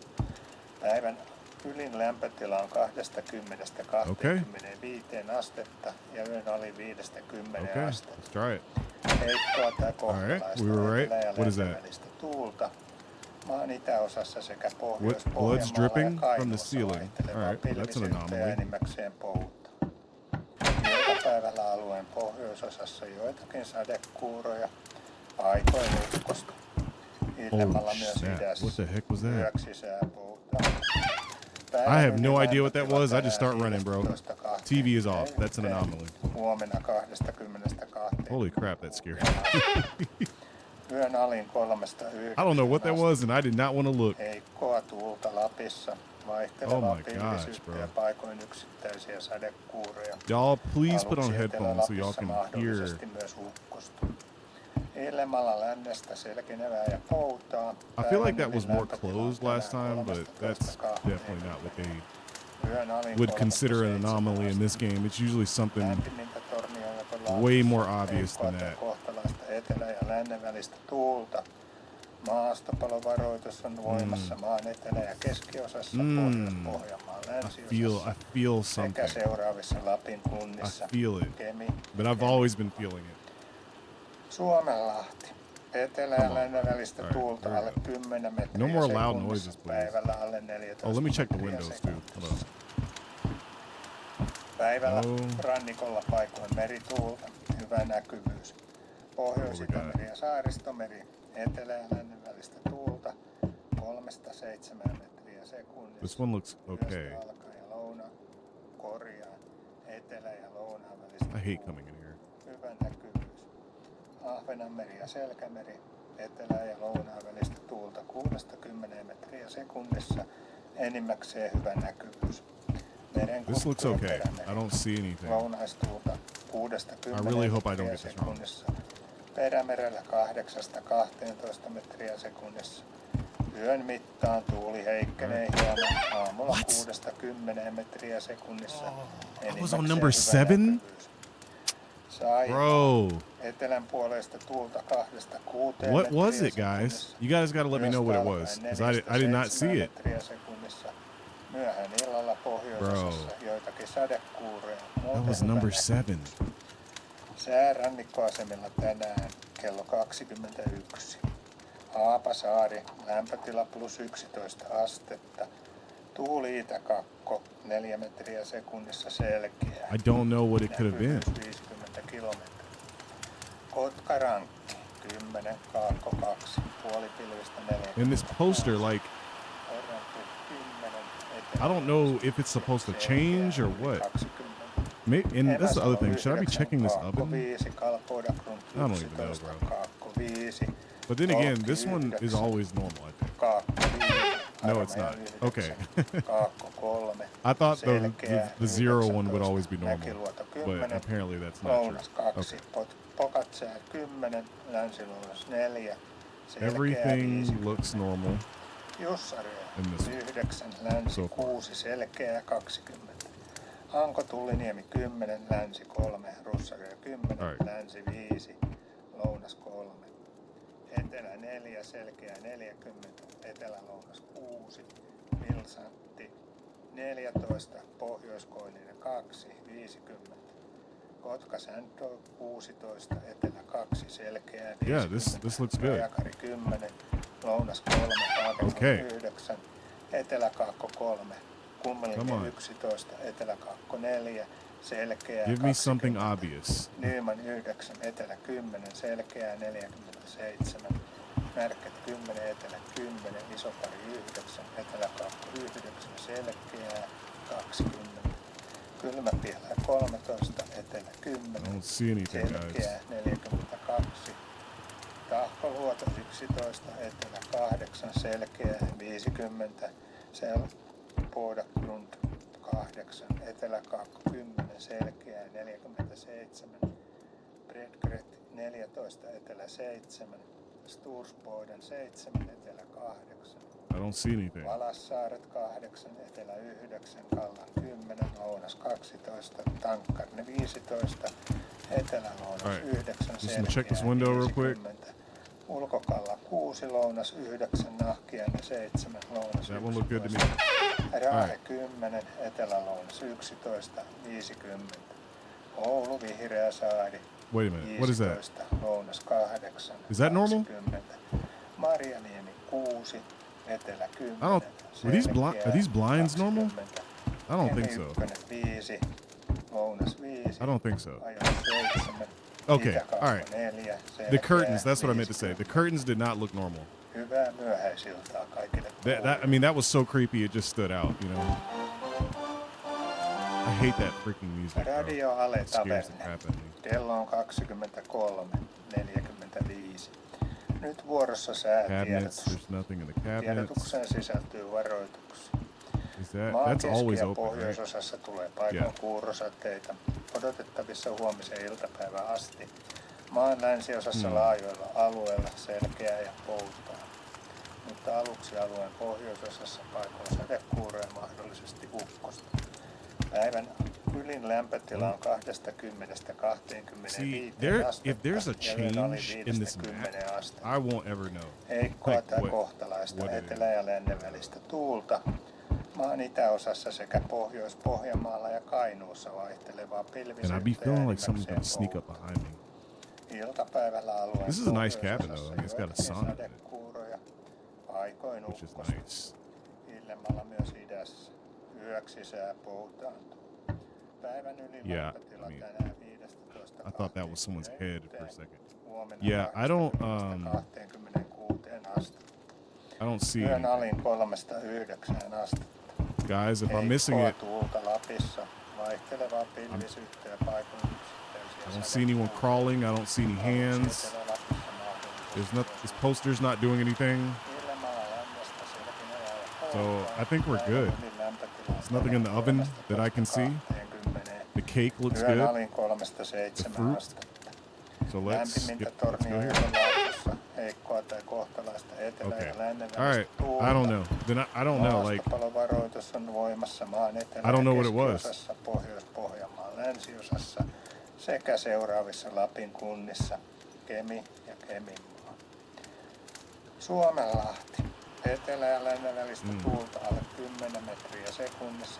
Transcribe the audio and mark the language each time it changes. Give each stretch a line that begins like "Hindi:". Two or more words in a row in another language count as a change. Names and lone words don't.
Finnish: Päivän ylin lämpötila on 20–25 astetta ja yön ali 5–10
English: okay,
Finnish: astetta.
English: let's try it.
Finnish: Heikkoa tai
English: Alright,
Finnish: kohtalaista
English: we were right.
Finnish: etelä- ja
English: What is that?
Finnish: läntevälistä tuulta. Maan itäosassa sekä
English: Blood's
Finnish: Pohjois-Pohjanmaalla
English: dripping
Finnish: ja
English: from the
Finnish: Kainuussa
English: ceiling.
Finnish: vaihtelevaa
English: Alright, well, that's an
Finnish: pilvisyyttä ja
English: anomaly.
Finnish: enimmäkseen pouta. Iltapäivällä alueen pohjoisosassa joitakin sadekuuroja, paikoin ukkosta. Illemmalla
English: Holy
Finnish: myös
English: snap,
Finnish: idässä.
English: what the heck was that?
Finnish: Yöksi sääpouta.
English: I have no idea what that was. I just start running, bro. TV is off. That's an anomaly.
Finnish: Huomenna 20–2.
English: Holy crap, that scared me.
Finnish: Yön alin 3–9.
English: I don't know what that was, and I did not want to look.
Finnish: Heikkoa tuulta Lapissa, vaihtelevaa
English: Oh my gosh,
Finnish: pilvisyyttä
English: bro.
Finnish: ja paikoin yksittäisiä sadekuuroja.
English: Y'all, please put on
Finnish: Aluksi
English: headphones so y'all
Finnish: Etelä-Lapissa
English: can hear.
Finnish: mahdollisesti myös ukkosta. Illemmalla lännestä selkenevää ja poutaa.
English: I feel like that
Finnish: Päivän
English: was more
Finnish: lämpötila on
English: closed last time,
Finnish: tänään
English: but that's
Finnish: 13–20.
English: definitely not what they
Finnish: Yön alin
English: would consider an
Finnish: 3–7
English: anomaly in this
Finnish: astetta.
English: game. It's usually something
Finnish: Lämpimintä Tornionjoella
English: way
Finnish: Lapissa,
English: more obvious
Finnish: heikkoa
English: than
Finnish: tai
English: that.
Finnish: kohtalaista etelä- ja lännen välistä tuulta. Maastopalovaroitus on voimassa maan etelä- ja keskiosassa, Pohjois-Pohjanmaan
English: I
Finnish: länsiosassa
English: feel
Finnish: sekä
English: something.
Finnish: seuraavissa Lapin
English: I
Finnish: kunnissa.
English: feel it,
Finnish: Kemi,
English: but I've always been feeling it.
Finnish: Suomenlahti. Etelä-
English: Come
Finnish: ja
English: on.
Finnish: lännen välistä
English: All right,
Finnish: tuulta
English: here we
Finnish: alle
English: go.
Finnish: 10 metriä
English: No more loud
Finnish: sekunnissa.
English: noises, please.
Finnish: Päivällä alle 14
English: Oh, let me check the
Finnish: metriä
English: windows too. Hold on.
Finnish: sekunnissa. Päivällä
English: No.
Finnish: rannikolla paikoin merituulta, hyvä näkyvyys. Pohjois-Itämeri ja Saaristomeri, etelä- ja lännen välistä tuulta 3–7 metriä sekunnissa.
English: This one looks okay.
Finnish: Yöstä alkaen korjaan, etelä- ja lounaan välistä
English: I hate
Finnish: tuulta,
English: coming in here.
Finnish: hyvä näkyvyys. Ahvenanmeri ja Selkämeri, etelä- ja lounaan välistä tuulta 6–10 metriä sekunnissa, enimmäkseen hyvä näkyvyys.
English: This looks okay. I don't see anything.
Finnish: Lounaistuulta 6–10
English: I really hope I don't
Finnish: metriä
English: get this wrong.
Finnish: sekunnissa. Perämerellä 8–12 metriä sekunnissa. Yön mittaan tuuli heikkenee hieman. Aamulla 6–10 metriä sekunnissa.
English: was on
Finnish: Enimmäkseen
English: number
Finnish: hyvä
English: 7?
Finnish: näkyvyys. Saimaa.
English: Bro,
Finnish: Etelän puolesta tuulta 2–6
English: what was
Finnish: metriä
English: it, guys?
Finnish: sekunnissa.
English: You guys got to let me know what it
Finnish: Yöstä
English: was,
Finnish: alkaen
English: because I did not
Finnish: 4–7
English: see it.
Finnish: metriä sekunnissa. Myöhään illalla pohjoisosassa joitakin sadekuuroja.
English: That was number 7.
Finnish: Sää rannikkoasemilla tänään kello 21. Haapasaari, lämpötila +11 astetta. Tuuli itäkakko, 4 metriä sekunnissa selkeä.
English: I don't know what it could have been.
Finnish: Näkyvyys 50 kilometriä. Kotkarankki, 10, kaakko 2, puolipilvistä 4.
English: And this poster, like, I don't know if it's supposed to change or what. And that's the other thing. Should I be checking this oven? I don't even know, bro. But then again, this one is always normal, I think. No, it's not. Okay. I thought the 0 one would always be normal, but apparently that's not
Finnish: Lounas
English: true.
Finnish: 2,
English: Okay.
Finnish: Pokatsää 10, Länsi-Lounas 4, Selkeä
English: Everything
Finnish: 5,
English: looks normal.
Finnish: Jussarilla
English: in this
Finnish: 9, Länsi
English: so far.
Finnish: 6, Selkeä 20. Hanko Tulliniemi 10, Länsi 3, Russaria 10,
English: Alright.
Finnish: Länsi 5, Lounas 3. Etelä 4, Selkeä 40, Etelä-Lounas 6, Vilsantti 14, Pohjois-Koillinen 2, 50. Kotka Säntö 16, Etelä 2, Selkeä 50.
English: Yeah, this looks good.
Finnish: Rajakari 10, lounas 3, Haaketon
English: Okay.
Finnish: 9, eteläkaakko 3, Kummelinge 11, eteläkaakko 4, selkeää
English: Give me something
Finnish: 20,
English: obvious.
Finnish: Nyman 9, etelä 10, selkeää 47, Märket 10, etelä 10, Isopari 9, eteläkaakko 9, selkeää 20, Kylmäpielä 13, etelä 10,
English: I don't see anything, guys.
Finnish: selkeää 42, Tahkoluoto 11, etelä 8, selkeää 50, Podagrund 8, eteläkaakko 10, selkeää 47, Bredgret 14, etelä 7, Stursboden 7, etelä 8,
English: I don't see anything.
Finnish: Valassaaret 8, etelä 9, Kallan 10, lounas 12, Tankkarne 15, etelä-lounas
English: Alright.
Finnish: 9,
English: Just gonna check this window real quick.
Finnish: 50, Ulkokalla 6, lounas 9, Nahkiainen 7, lounas
English: That one looked good to me.
Finnish: 11, Raahe
English: Alright.
Finnish: 10, etelä-lounas 11, 50, Oulu Vihreä Saari
English: Wait a minute. What is that?
Finnish: 15, lounas 8,
English: Is that normal?
Finnish: 20, Marjaniemi 6, etelä 10,
English: I don't. Are these blinds normal?
Finnish: 20,
English: I don't think
Finnish: Kemi
English: so.
Finnish: 1, 5, lounas 5,
English: I don't think so.
Finnish: Ajo 7,
English: Okay,
Finnish: Itäkaakko
English: all right.
Finnish: 4,
English: The
Finnish: selkeää
English: curtains. That's what I meant to say.
Finnish: 50.
English: The curtains did not look normal.
Finnish: Hyvää myöhäisiltaa kaikille.
English: I mean, that was so creepy. It just stood out. You know. I hate that freaking music. Bro.
Finnish: Radio Ale
English: It scares the
Finnish: Taverne.
English: crap out of me.
Finnish: Kello on 23:45. Nyt vuorossa
English: Cabinets.
Finnish: säätiedotus.
English: There's nothing in the cabinets.
Finnish: Tiedotukseen sisältyy varoituksia.
English: Is that?
Finnish: Maan
English: That's always
Finnish: keski- ja
English: open, right?
Finnish: pohjoisosassa tulee paikoin
English: Yeah.
Finnish: kuurosateita. Odotettavissa huomisen iltapäivän asti. Maan länsiosassa Hmm. laajoilla alueilla selkeää ja poutaa. Mutta aluksi alueen pohjoisosassa paikoin sadekuuroja ja mahdollisesti ukkosta. Päivän ylin lämpötila on 20–25
English: See, there.
Finnish: astetta
English: If there's a
Finnish: ja yön ali
English: change in this map,
Finnish: 5–10 astetta.
English: I won't ever know.
Finnish: Heikkoa
English: Like
Finnish: tai
English: what-
Finnish: kohtalaista
English: what it
Finnish: etelä- ja lännen välistä tuulta. Maan itäosassa sekä Pohjois-Pohjanmaalla ja Kainuussa vaihtelevaa
English: And
Finnish: pilvisyyttä
English: I be feeling like
Finnish: ja
English: something's gonna
Finnish: enimmäkseen
English: sneak up
Finnish: poutaa.
English: behind me.
Finnish: Iltapäivällä alueen
English: This is a nice cabin, though.
Finnish: pohjoisosassa
English: I mean, it's got a
Finnish: joitakin
English: sauna in it.
Finnish: sadekuuroja, paikoin
English: Which is
Finnish: ukkosta.
English: nice.
Finnish: Illemmalla myös idässä. Yöksi sää poutaantuu. Päivän ylin
English: Yeah,
Finnish: lämpötila
English: I mean,
Finnish: tänään 15.
English: I thought that was someone's head for a second.
Finnish: Huomenna
English: Yeah, I don't,
Finnish: 26 astetta.
English: I don't see
Finnish: Yön
English: anything.
Finnish: alin 3–9 astetta.
English: Guys, if I'm missing
Finnish: Heikkoa
English: it,
Finnish: tuulta Lapissa, vaihtelevaa pilvisyyttä ja paikoin
English: I don't see anyone crawling. I don't see any hands. This poster's not doing anything. So, I think we're good. There's nothing in the oven that I can see. The cake looks
Finnish: Yön
English: good.
Finnish: alin 3–7
English: fruit.
Finnish: astetta.
English: So let's
Finnish: Lämpimintä
English: go here.
Finnish: Tornionjoen laaksossa, heikkoa tai kohtalaista etelä-
English: Okay.
Finnish: ja lännen
English: All right.
Finnish: tuulta.
English: I don't know. Then I don't know. Like,
Finnish: Maastopalovaroitus on voimassa maan etelä-
English: I don't know
Finnish: ja
English: what it was.
Finnish: keskiosassa, Pohjois-Pohjanmaan länsiosassa sekä seuraavissa Lapin kunnissa Kemi ja Keminmaa. Suomenlahti. Etelä- ja lännen välistä tuulta alle 10 metriä sekunnissa.